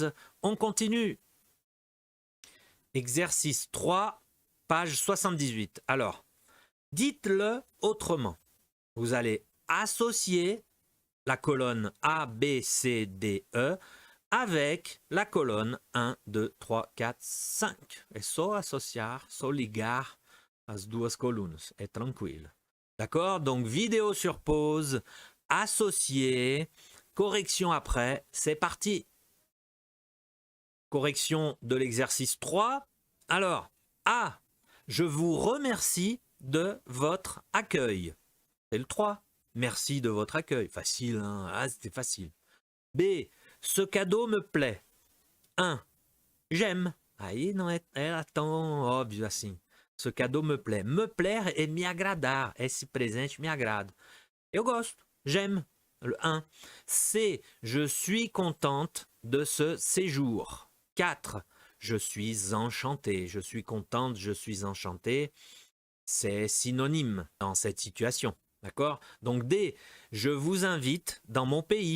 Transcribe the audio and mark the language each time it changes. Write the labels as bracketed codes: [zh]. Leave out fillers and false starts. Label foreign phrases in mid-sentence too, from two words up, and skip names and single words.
[fr] On continue. Exercice 3, page 78. Alors, dites-le autrement. Vous allez associer la colonne A, B, C, D, E avec la colonne 1, 2, 3, 4, 5. [pt] É só associar, só ligar as duas colunas. [fr] É tranquille. D'accord? Donc, vidéo sur pause, associer, correction après, c'est parti. Correction de l'exercice 3. Alors, A, je vous remercie de votre accueil. C'est le 3. Merci de votre accueil. Facile, hein? Ah, c'était facile. B, ce cadeau me plaît. 1. J'aime. [pt] Aí não é tão óbvio assim. [fr] Ce cadeau me plaît. Me plaire [pt] é me agradar. Esse presente me agrada. Eu gosto. [fr] J'aime. Le 1. C. Je suis contente de ce séjour. 4. Je suis enchantée. Je suis contente, je suis enchantée. C'est synonyme dans cette situation. D'accord? Donc D. Je vous invite dans mon pays.